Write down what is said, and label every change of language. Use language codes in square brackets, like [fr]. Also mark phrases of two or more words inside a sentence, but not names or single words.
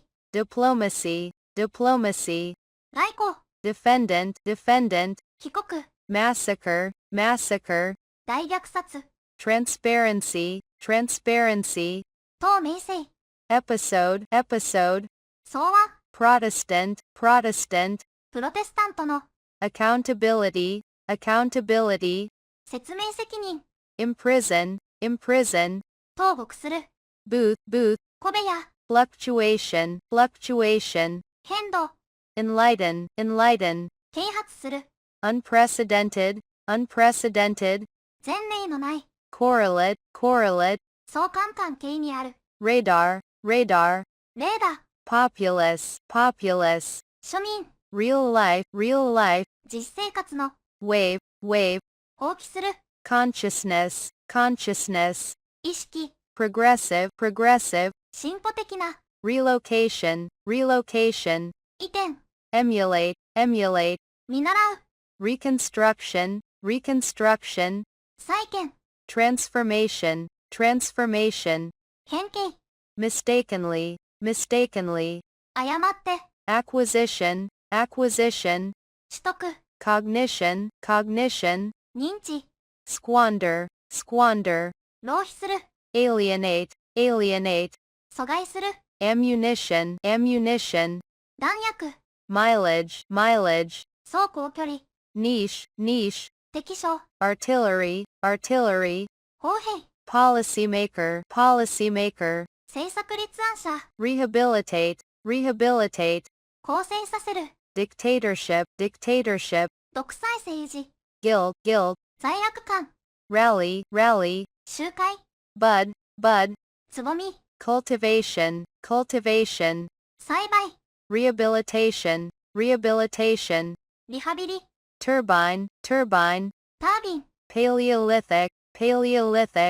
[en] diplomacy, diplomacy, [ja] 外交、 [en] defendant, defendant, [ja] 帰国、 [en] massacre, massacre, [ja] 大虐殺、 [en] transparency, transparency, [ja] 透明性、 [en] episode, episode, [ja] 相和、 [en] Protestant, Protestant, [ja] プロテスタントの、 [en] accountability, accountability, [ja] 説明責任、 [en] imprison, imprison, [ja] 投獄する、 [en] booth, booth, [ja] 小部屋、 [en] fluctuation, fluctuation, [ja] 変動、 [en] enlighten, enlighten, [ja] 啓発する、 [en] unprecedented, unprecedented, [ja] 前例のない、 [en] correlate, correlate, [ja] 相関関係にある、 [en] radar, radar, [ja] レーダー、 [en] populace, populace, [ja] 庶民、 [en] real life, [ja] 実生活の、 [en] wave, wave, [ja] 放棄する、 [en] consciousness, consciousness, [ja] 意識、 [en] progressive, progressive, [ja] 進歩的な、 [en] relocation, relocation, [ja] 移転、 [en] emulate, emulate, [ja] 見習う、 [en] reconstruction, reconstruction, [ja] 再建、 [en] transformation, transformation, [ja] 変形、 [en] mistakenly, mistakenly, [ja] 誤って、 [en] acquisition, acquisition, [ja] 取得、 [en] cognition, cognition, [ja] 認知、 [en] squander, squander, [ja] 浪費する、 [en] alienate, alienate, [ja] 阻害する、 [en] ammunition, ammunition, [ja] 弾薬、 [en] mileage, mileage, [ja] 走行距離、 [en] niche, niche, [ja] 敵将、 [en] artillery, artillery, [ja] 砲兵、 [en] policymaker, policymaker, [ja] 政策立案者、 [en] rehabilitate, rehabilitate, [ja] 構成させる、 [en] dictatorship, dictatorship, [ja] 独裁政治、 [en] guilt, guilt, [ja] 罪悪感、 [en] rally, rally, [ja] 集会、 [en] bud, bud, [ja] つぼみ、 [en] cultivation, cultivation, [ja] 栽培、 [en] rehabilitation, rehabilitation, [ja] リハビリ、 [en] turbine, turbine, [ja] タービン、 [en] paleolithic, paleolithic,